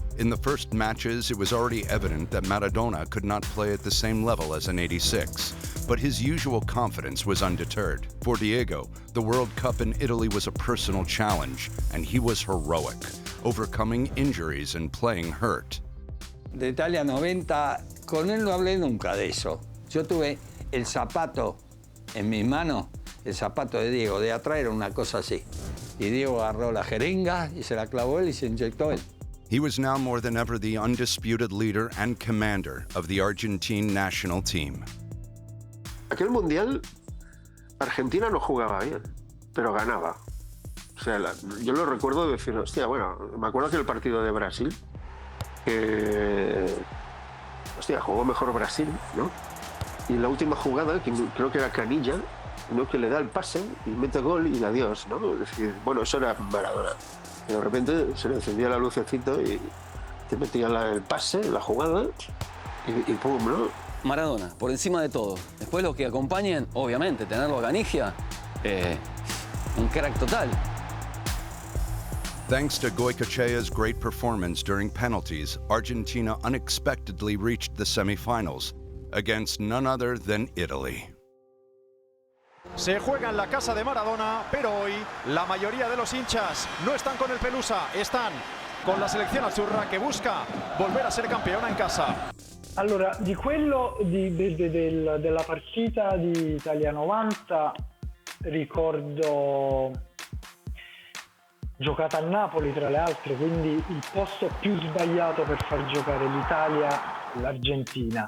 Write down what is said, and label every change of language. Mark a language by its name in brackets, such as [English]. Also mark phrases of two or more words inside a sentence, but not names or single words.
[English] In the first matches, it was already evident that Maradona could not play at the same level as in '86, but his usual confidence was undeterred. For Diego, the World Cup in Italy was a personal challenge, and he was heroic, overcoming injuries and playing hurt. [Spanish] De Italia 90, con él no hablé nunca de eso. Yo tuve el zapato en mis manos, el zapato de Diego, de atrás era una cosa así. Y Diego agarró la jeringa y se la clavó él y se inyectó él. [English] He was now more than ever the undisputed leader and commander of the Argentine national team. [Spanish] Aquel mundial, Argentina no jugaba bien, pero ganaba. O sea, yo lo recuerdo decir, hostia, bueno, me acuerdo que el partido de Brasil, hostia, jugó mejor Brasil, ¿no? Y la última jugada, que creo que era Canilla, ¿no? Que le da el pase y mete gol y adiós, ¿no? Es decir, bueno, eso era Maradona. Y de repente se le encendía la lucecito y te metía el pase, la jugada y pum, ¿no? Maradona, por encima de todo. Después los que acompañen, obviamente, tenerlo a Canigia, un crack total. [English] Thanks to Goycochea's great performance during penalties, Argentina unexpectedly reached the semifinals against none other than Italy. [Spanish] Se juega en la casa de Maradona, pero hoy la mayoría de los hinchas no están con el Pelusa, están con la selección azzurra che busca volver a ser campeona in casa. [Italian] Allora, di quello della partita di Italia 90 ricordo giocata a Napoli tra le altre, quindi il posto più sbagliato per far giocare l'Italia, l'Argentina.